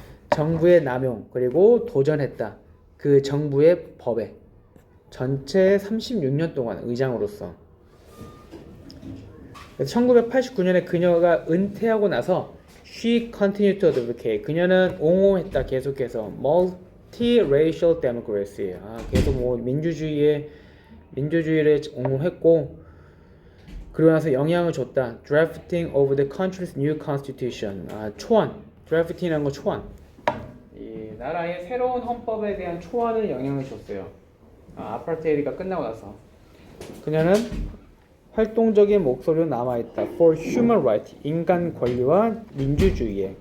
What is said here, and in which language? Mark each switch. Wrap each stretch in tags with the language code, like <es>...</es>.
<ko>정부의 남용 그리고 도전했다. 그 정부의 법에. 전체 36년 동안 의장으로서. 그래서 1989년에 그녀가 은퇴하고 나서</ko> <en>she continued to advocate.</en> <ko>그녀는 옹호했다. 계속해서</ko> <en>multiracial democracy.</en> <ko>계속 뭐 민주주의를 옹호했고 그러고 나서 영향을 줬다.</ko> <en>drafting of the country's new constitution.</en> <ko>초안. drafting이라는 거 초안. 이 나라의 새로운 헌법에 대한 초안을 영향을 줬어요. 아파르테이드가 끝나고 나서 그녀는 활동적인 목소리로 남아있다.</ko> <en>For human rights,</en> <ko>인간 권리와 민주주의에.</ko>